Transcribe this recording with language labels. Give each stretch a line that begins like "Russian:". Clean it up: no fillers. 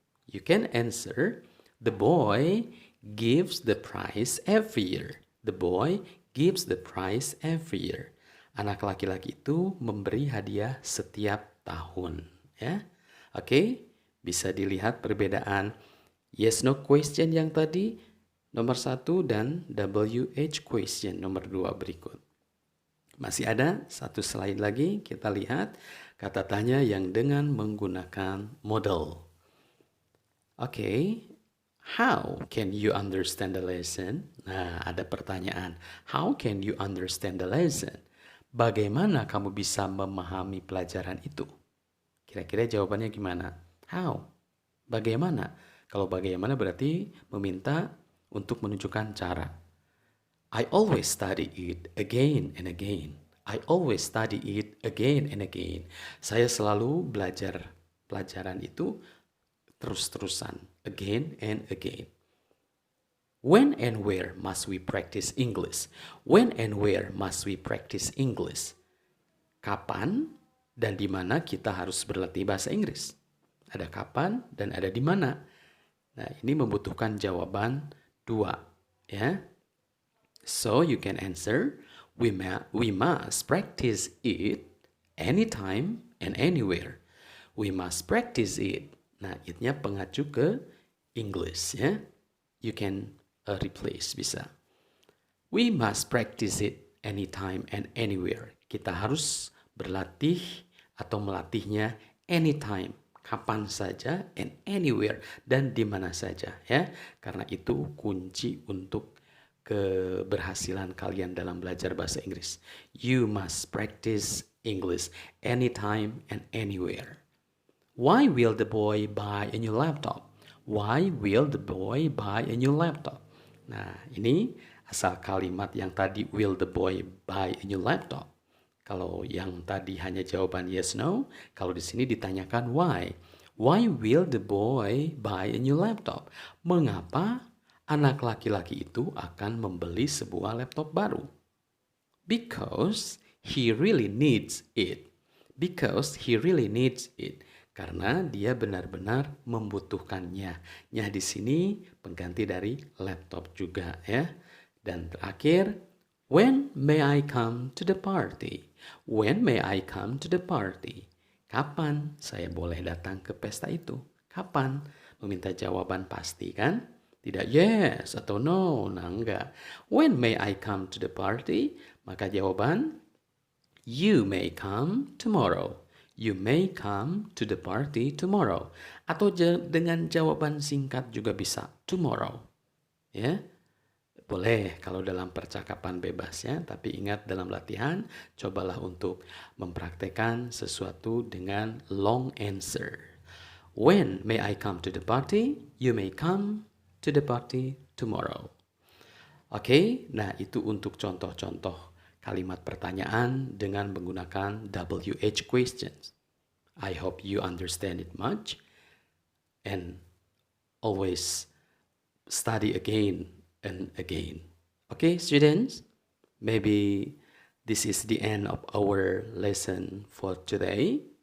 English: You can answer, the boy gives the prize every year. The boy gives the prize every year.
Indonesian: Anak laki-laki itu memberi hadiah setiap tahun. Ya, oke? Bisa dilihat perbedaan yes no question yang tadi nomor 1 dan WH question nomor 2 berikut. Masih ada satu slide lagi, kita lihat kata tanya yang dengan menggunakan model.
English: Oke, how can you understand the lesson?
Indonesian: Nah, ada pertanyaan.
English: How can you understand the lesson?
Indonesian: Bagaimana kamu bisa memahami pelajaran itu? Kira-kira jawabannya gimana? How? Bagaimana? Kalau bagaimana berarti meminta untuk menunjukkan cara.
English: I always study it again and again. I always study it again and again.
Indonesian: Saya selalu belajar pelajaran itu terus-terusan.
English: Again and again. When and where must we practice English? When and where must we practice English?
Indonesian: Kapan dan di mana kita harus berlatih bahasa Inggris? Ada kapan dan ada di mana. Nah, ini membutuhkan jawaban 2, ya.
English: So you can answer, we must practice it anytime and anywhere. We must practice it.
Indonesian: Nah, it-nya pengacu ke English ya.
English: You can replace bisa. We must practice it anytime and anywhere.
Indonesian: Kita harus berlatih atau melatihnya anytime, kapan saja,
English: and anywhere,
Indonesian: dan di mana saja ya. Karena itu kunci untuk keberhasilan kalian dalam belajar bahasa Inggris.
English: You must practice English anytime and anywhere. Why will the boy buy a new laptop? Why will the boy buy a new laptop?
Indonesian: Nah, ini asal kalimat yang tadi
English: will the boy buy a new laptop.
Indonesian: Kalau yang tadi hanya jawaban yes no, kalau di sini ditanyakan why.
English: Why will the boy buy a new laptop?
Indonesian: Mengapa anak laki-laki itu akan membeli sebuah laptop baru?
English: Because he really needs it. Because he really needs it.
Indonesian: Karena dia benar-benar membutuhkannya. Nya di sini pengganti dari laptop juga ya. Dan terakhir,
English: when may I come to the party? When may I come to the party?
Indonesian: Kapan saya boleh datang ke pesta itu? Kapan? Meminta jawaban pasti kan? Tidak yes atau no. Nah enggak.
English: When may I come to the party?
Indonesian: Maka jawaban,
English: you may come tomorrow. You may come to the party tomorrow.
Indonesian: Atau dengan jawaban singkat juga bisa, tomorrow. Ya, boleh kalau dalam percakapan bebas ya. Tapi ingat dalam latihan, cobalah untuk mempraktekkan sesuatu dengan long answer. When may I come to the party? You may come to the party tomorrow. Oke, nah itu untuk contoh-contoh kalimat pertanyaan dengan menggunakan WH questions.
English: I hope you understand it much and always study again and again. Okay, students, maybe this is the end of our lesson for today.